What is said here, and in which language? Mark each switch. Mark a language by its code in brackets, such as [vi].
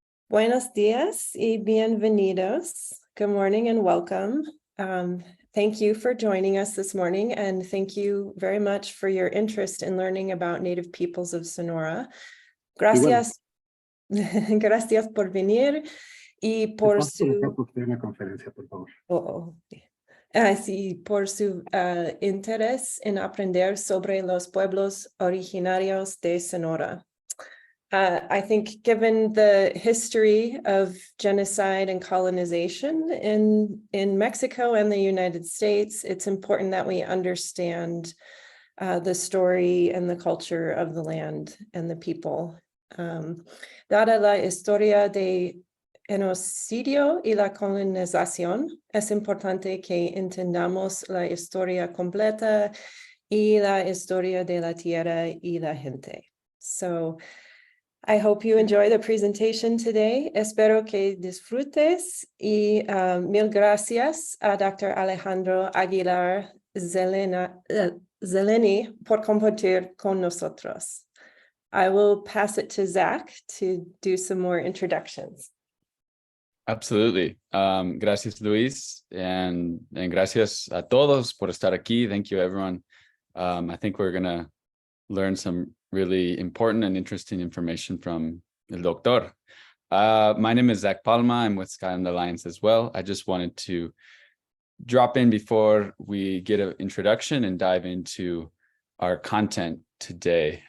[es] Buenos días y bienvenidos. [en] Good morning and welcome. Thank you for joining us this morning, and thank you very much for your interest in learning about Native peoples of Sonora. [es] Gracias, gracias por venir y por su... Una conferencia, por favor. Sí, por su interés en aprender sobre los pueblos originarios de Sonora. [en] I think given the history of genocide and colonization in Mexico and the United States, it's important that we understand the story and the culture of the land and the people. [es] Dada la historia de genocidio y la colonización, es importante que entendamos la historia completa y la historia de la tierra y la gente. [en] So, I hope you enjoy the presentation today. [es] Espero que disfrutes y mil gracias a Dr. Alejandro Aguilar Zeleny por compartir con nosotros. [en] I will pass it to Zach to do some more introductions. Absolutely. [es] Gracias, Luis, and gracias a todos por estar aquí. [en] Thank you, everyone. I think we're going to learn some really important and interesting information from El Doctor. My name is Zach Palma. I'm with Skyland Alliance as well. I just wanted to drop in before we get an introduction and dive into our content today.